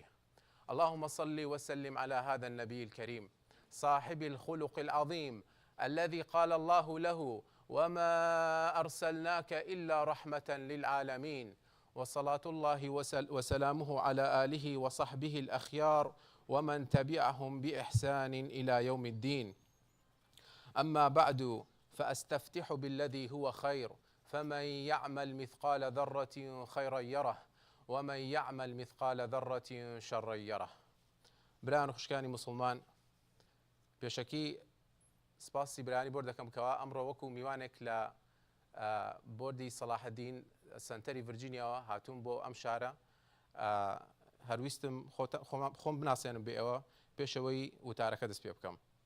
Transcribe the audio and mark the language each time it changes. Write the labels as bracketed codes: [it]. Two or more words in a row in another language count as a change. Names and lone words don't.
[ar] اللهم صل وسلم على هذا النبي الكريم صاحب الخلق العظيم الذي قال الله له وما أرسلناك إلا رحمة للعالمين، وصلاة الله وسلامه على آله وصحبه الأخيار ومن تبعهم بإحسان إلى يوم الدين. أما بعد فأستفتح بالذي هو خير، فمن يعمل مثقال ذرة خيرا يره ومن يعمل مثقال ذرة شرا يره. [ckb] بران خوشکانی مسلمان، پێشەکی سپاسی برانی بۆ دەکەم کەوا ئەمڕۆ وەکو میوانێک لە بۆردی سەلاحەدین سنتەری ڤرجینیاوە هاتووم بۆ ئەم شارە. هەرویستم خۆم بناسێنم بێ ئەوە پێشەوەی وتارەکە دەست پێ بکەم.